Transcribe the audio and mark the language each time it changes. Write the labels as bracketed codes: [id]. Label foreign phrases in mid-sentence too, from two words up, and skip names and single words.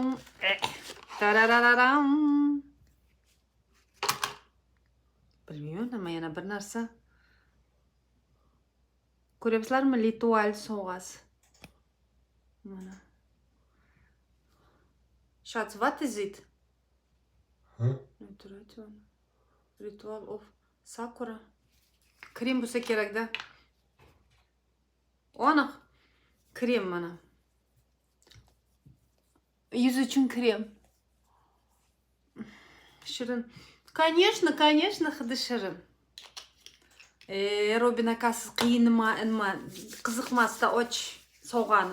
[uz] Tarararam. Bilmayman nima yana bir narsa. Ko'ryapsizlarmi? Ritual sovg'asi. Mana. Schatz, [en] what is it? Ritual of Sakura. [uz] Krem bo'lsa kerak-da. Aniq. Krem mana. Yuz uchun krem. Shirin. Конечно, hidi shirin. Robin akasi qiyinma, qiziqmasda och sovg'ani.